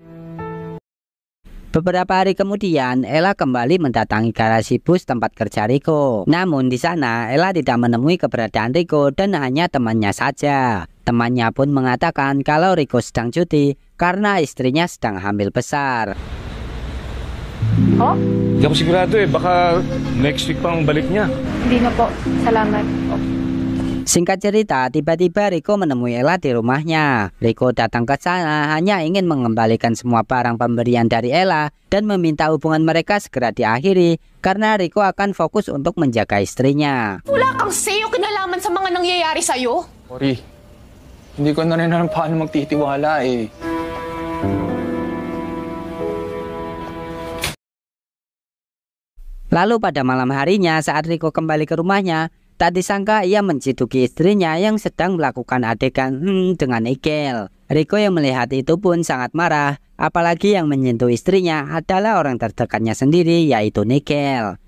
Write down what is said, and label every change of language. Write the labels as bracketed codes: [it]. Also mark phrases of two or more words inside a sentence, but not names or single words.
[id] Beberapa hari kemudian, Ella kembali mendatangi garasi bus tempat kerja Riko. Namun di sana, Ella tidak menemui keberadaan Riko dan hanya temannya saja. Temannya pun mengatakan kalau Riko sedang cuti karena istrinya sedang hamil besar. Oh? [tl] Hindi ako sigurado baka [en] next week [tl] pang balik niya. Hindi na po. Salamat. [id] Singkat cerita, tiba-tiba Riko menemui Ella di rumahnya. Riko datang ke sana hanya ingin mengembalikan semua barang pemberian dari Ella dan meminta hubungan mereka segera diakhiri karena Riko akan fokus untuk menjaga istrinya. [tl] Wala kang sayo kinalaman sa mga nangyayari sa'yo. Sorry, hindi ko na rin alam paano magtitiwala eh. [id] Lalu pada malam harinya saat Riko kembali ke rumahnya, tak disangka ia menciduki istrinya yang sedang melakukan adegan dengan Nigel. Riko yang melihat itu pun sangat marah, apalagi yang menyentuh istrinya adalah orang terdekatnya sendiri yaitu Nigel.